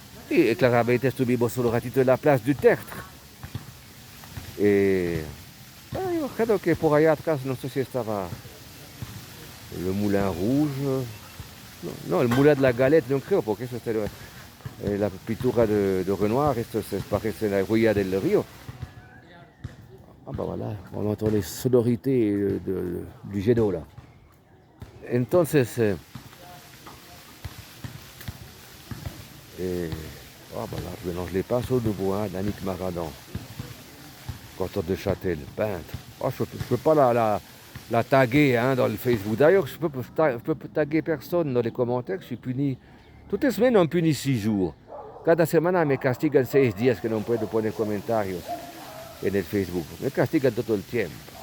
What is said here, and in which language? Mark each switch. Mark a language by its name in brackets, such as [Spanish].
[Spanish] Y claramente estuvimos un ratito en la place du Tertre. Yo creo que por allá atrás, no sé si estaba el Moulin Rouge. No, el Moulin de la Galette, no creo, porque eso está la pintura de Renoir, esto se parece la huella del río. [French] Voilà, on entend les sonorités du Géno là. [Spanish] Entonces, [French] voilà, je mélange les pinceaux de bois, d'Annick Maradan. Cantor de Châtel, peintre. Je ne peux pas la taguer dans le Facebook. D'ailleurs, je peux taguer personne dans les commentaires, je suis puni. Toutes les semaines, on me punit 6 jours. [Spanish] Cada semana me castigan 6 días que no puedo poner comentarios en el Facebook. Me castigan todo el tiempo.